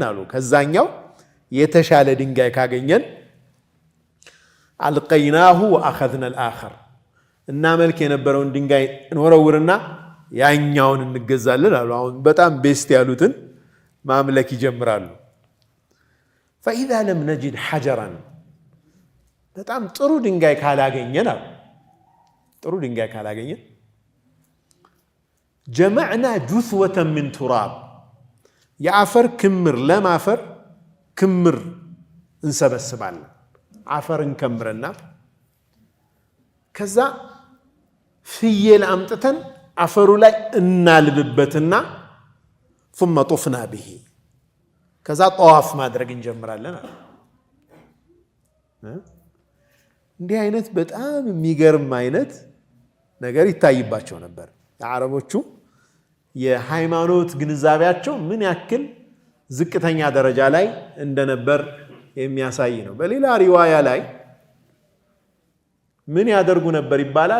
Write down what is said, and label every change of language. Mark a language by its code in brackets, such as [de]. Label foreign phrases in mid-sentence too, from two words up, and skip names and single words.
[am] አሉ ከዛኛው የተሻለ ድንጋይ ካገኘን [ar] ألقيناه وأخذنا الآخر [am] እናመልክ የነበረውን ድንጋይ እንወረውርና ያኛውን እንገዛለን አሉ። አሁን በጣም ቤስት ያሉትን ማምለክ ይጀምራሉ። [ar] فإذا لم نجد حجرا [am] በጣም ጥሩ ድንጋይ ካላገኘን አሉ ጥሩ ድንጋይ ካላገኘን [ar] جمعنا جثوة من تراب [am] የአፈር ክምር ለማፈር ክምር እንሰበስባለን አፈር እንከምርና ከዛ ፍየል አምጥተን አፈሩ ላይ እናልብበትና [ar] ثم طفنا به [am] ከዛ ጧፍ ማድረግ እንጀምራለን አለ። እንዲህ አይነት በጣም የሚገርም አይነት ነገር ይታይባቸው ነበር። የአረቦቹ የሃይማኖት ግንዛቤያቸው ምን ያክል ዝቅተኛ ደረጃ ላይ እንደነበር የሚያሳይ ነው። በሌላ ሪዋያ ላይ ምን ያደርጉ ነበር ይባላል?